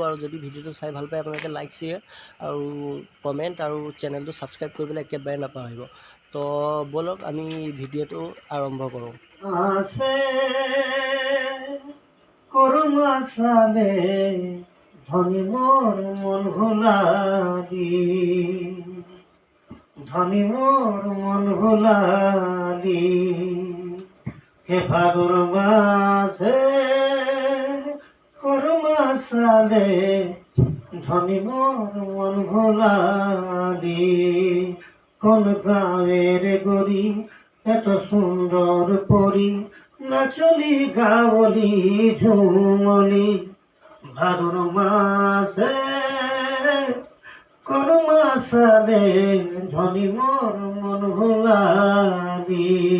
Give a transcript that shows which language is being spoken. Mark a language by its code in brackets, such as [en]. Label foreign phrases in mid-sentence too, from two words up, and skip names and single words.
[as] আৰু যদি ভিডিঅ'টো চাই ভাল পায় আপোনালোকে লাইক, শ্বেয়াৰ আৰু কমেণ্ট আৰু চেনেলটো ছাবস্ক্ৰাইব কৰিবলৈ একেবাৰে নাপাহৰিব। তো ব'লক আমি ভিডিঅ'টো আৰম্ভ কৰোঁ। [sck] ধনী মোর মন ভোলালি, ধনী মোর মন ভোলালি কে ভাদর মাসে করমাসালে, ধনী মোর মন ভোলালি কোন গাঁয়ের গরি এত সুন্দর পরি নাচলি গাওলি ঝুমলি ভাদর মাসে করমাসালে, ধনী মোর মন ভোলালি।